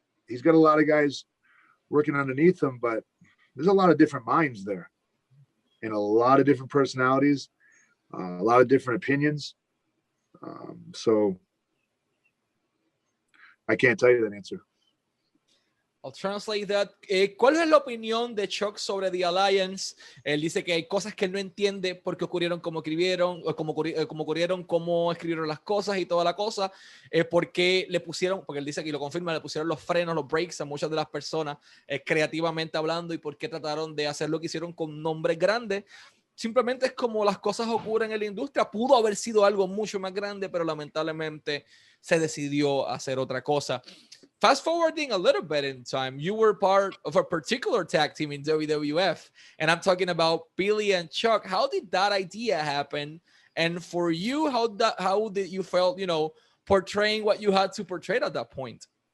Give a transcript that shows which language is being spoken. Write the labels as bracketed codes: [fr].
[en] He's got a lot of guys working underneath him, but there's a lot of different minds there. And a lot of different personalities, a lot of different opinions. So I can't tell you that answer. I'll translate that. [es] ¿Cuál es la opinión de Chuck sobre The Alliance? Él dice que hay cosas que él no entiende por qué ocurrieron como escribieron, cómo ocurrieron, cómo escribieron las cosas y toda la cosa, porque le pusieron, porque él dice que lo confirma, le pusieron los frenos, los brakes a muchas de las personas creativamente hablando y por qué trataron de hacer lo que hicieron con nombres grandes. simplemente es como las cosas ocurren en la industria. Pudo haber sido algo mucho más grande, pero lamentablemente se decidió hacer otra cosa. [en] Fast forwarding a little bit in time, you were part of a particular tag team in WWF, and I'm talking about Billy and Chuck. How did that idea happen? And for you, how did you felt, you know, portraying what you had to portray at that point?